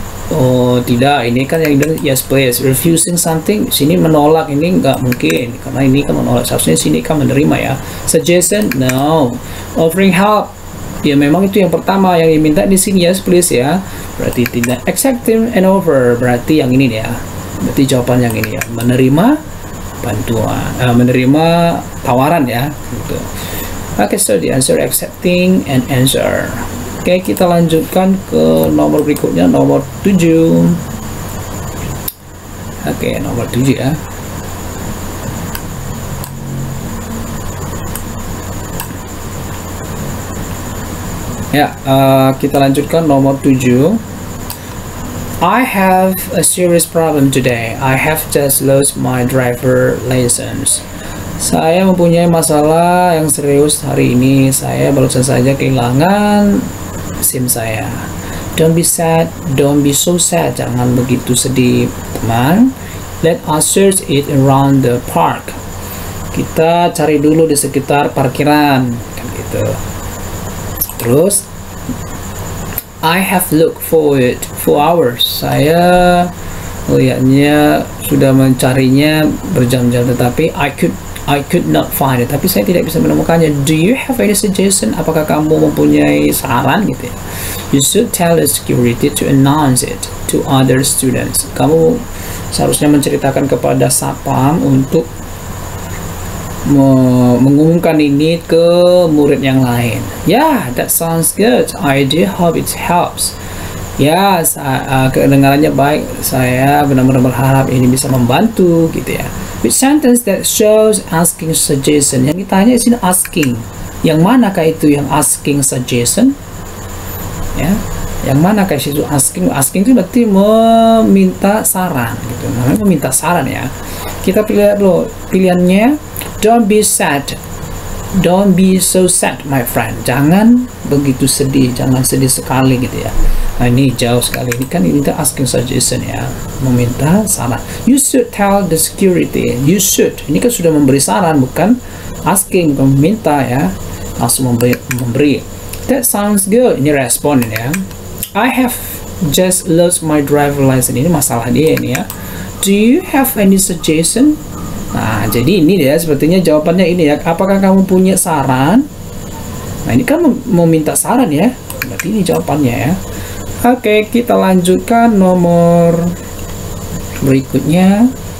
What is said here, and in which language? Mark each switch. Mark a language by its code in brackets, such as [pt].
[id] Oh, tidak, ini kan yang yes please. Refusing something, sini menolak, ini nggak mungkin karena ini kan menolak. Seharusnya sini kan menerima ya. Suggestion, no. Offering help, ya memang itu yang pertama yang diminta di sini yes please ya. Berarti tidak. [en] Accepting and offer, [id] berarti yang ini ya. Berarti jawaban yang ini ya. Menerima bantuan, menerima tawaran ya. Gitu. [en] Oke, so the answer accepting and answer. [id] Oke, kita lanjutkan ke nomor berikutnya, nomor 7. Oke, nomor 7 ya. Ya, kita lanjutkan nomor 7. [en] I have a serious problem today. I have just lost my driver license. [id] Saya mempunyai masalah yang serius hari ini. Saya barusan saja kehilangan SIM saya. [en] Don't be sad, don't be so sad. [id] Jangan begitu sedih, teman. [en] Let us search it around the park. [id] Kita cari dulu di sekitar parkiran, kan gitu. [en] Terus, I have looked for it for hours. [id] Saya melihatnya sudah mencarinya berjam-jam, tetapi [en] I could not find it. [id] Tapi saya tidak bisa menemukannya. [en] Do you have any suggestion? [id] Apakah kamu mempunyai saran gitu ya? [en] You should tell the security to announce it to other students. [id] Kamu seharusnya menceritakan kepada Sapam untuk mengumumkan ini ke murid yang lain. [en] Yeah, that sounds good. I do hope it helps. [id] Ya, kedengarannya baik. Saya benar-benar berharap ini bisa membantu gitu ya. [en] With sentence that shows asking suggestion. [id] Yang ditanya di sini asking. Yang manakah itu yang asking suggestion? Ya, yang manakah itu asking? Asking itu berarti meminta saran gitu. Namanya meminta saran ya. Kita pilih dulu pilihannya. [en] Don't be sad. Don't be so sad, my friend. [id] Jangan begitu sedih, jangan sedih sekali gitu ya. Nah, ini jauh sekali. Ini kan ini asking suggestion ya, meminta saran. [en] You should tell the security. You should. [id] Ini kan sudah memberi saran, bukan asking, bukan meminta ya. Langsung memberi. [en] That sounds good. [id] Ini respon ya. [en] I have just lost my driver license. [id] Ini masalah dia ini ya. [en] Do you have any suggestion? [id] Nah, jadi ini dia sepertinya jawabannya ini ya. Apakah kamu punya saran? Nah, ini kan meminta saran ya. Berarti ini jawabannya ya. Oke, kita lanjutkan nomor berikutnya.